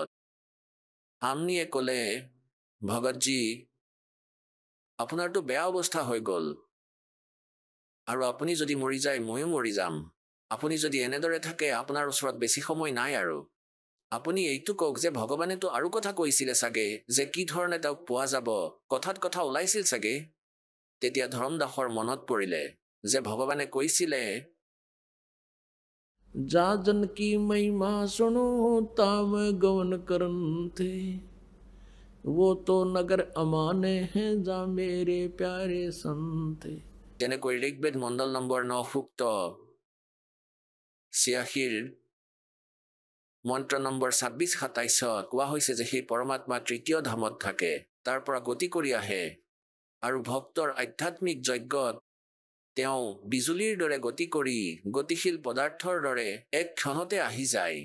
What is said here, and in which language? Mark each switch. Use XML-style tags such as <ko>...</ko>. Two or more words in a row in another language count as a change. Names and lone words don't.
<as>আমনিয়ে ক'লে, ভগতজী, আপোনাৰতো বেয়া অৱস্থা হৈ গ'ল, আৰু আপুনি যদি মৰি যায় ময়ো মৰি যাম। আপুনি যদি এনেদৰে থাকে, আপোনাৰ ওচৰত বেছি সময় নাই। আৰু আপুনি এইটো কওক যে ভগৱানেতো আৰু কথা কৈছিলে চাগে যে কি ধৰণে তেওঁক পোৱা যাব, কথাত কথা ওলাইছিল চাগে। তেতিয়া ধৰ্মদাসৰ মনত পৰিলে যে ভগৱানে কৈছিলে,</as> <hi>जा जन की महिमा सुनो ताम गवन करन थे, वो तो नगर अमाने हैं जा मेरे प्यारे संते।</hi> <as>যেনেকৈ ঋগ্বেদ মণ্ডল নম্বৰ 9 সূক্ত 86 মন্ত্ৰ নম্বৰ 26-27 কোৱা হৈছে যে সেই পৰমাত্মা তৃতীয় ধামত থাকে, তাৰ পৰা গতি কৰি আহে, আৰু ভক্তৰ আধ্যাত্মিক যজ্ঞত তেওঁ বিজুলীৰ দৰে গতি কৰি গতিশীল পদাৰ্থৰ দৰে এক ক্ষণতে আহি যায়।</as>